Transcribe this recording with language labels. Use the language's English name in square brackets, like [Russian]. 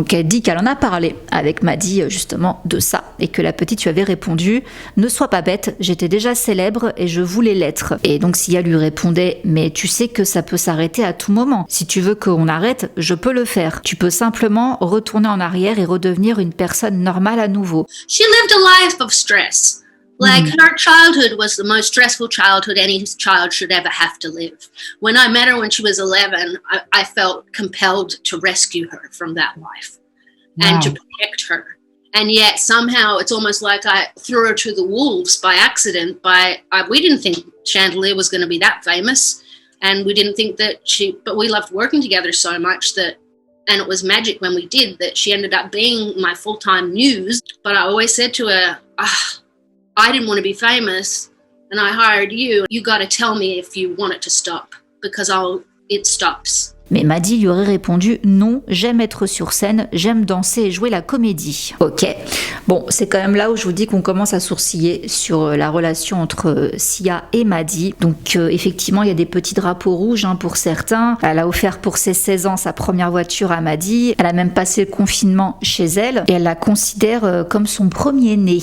[French] Donc elle dit qu'elle en a parlé avec Maddie justement de ça et que la petite lui avait répondu « Ne sois pas bête, j'étais déjà célèbre et je voulais l'être ». Et donc Sia lui répondait « Mais tu sais que ça peut s'arrêter à tout moment. Si tu veux qu'on arrête, je peux le faire. Tu peux simplement retourner en arrière et redevenir une personne normale à nouveau. » [English] She lived a life of stress. Like her childhood was the most stressful childhood any child should ever have to live. When I met her when she was 11, I felt compelled to rescue her from that life and to protect her. And yet somehow it's almost like I threw her to the wolves by accident. We didn't think Chandelier was going to be that famous. And we didn't think that but we loved working together so much and it was magic when we did, that she ended up being my full-time muse. But I always said to her, I didn't want to be famous and I hired you. You got to tell me if you want it to stop because it stops. [French] Mais Maddie lui aurait répondu « Non, j'aime être sur scène, j'aime danser et jouer la comédie. » Ok, bon, c'est quand même là où je vous dis qu'on commence à sourciller sur la relation entre Sia et Maddie. Donc effectivement, il y a des petits drapeaux rouges pour certains. Elle a offert pour ses 16 ans sa première voiture à Maddie. Elle a même passé le confinement chez elle et elle la considère comme son premier-né.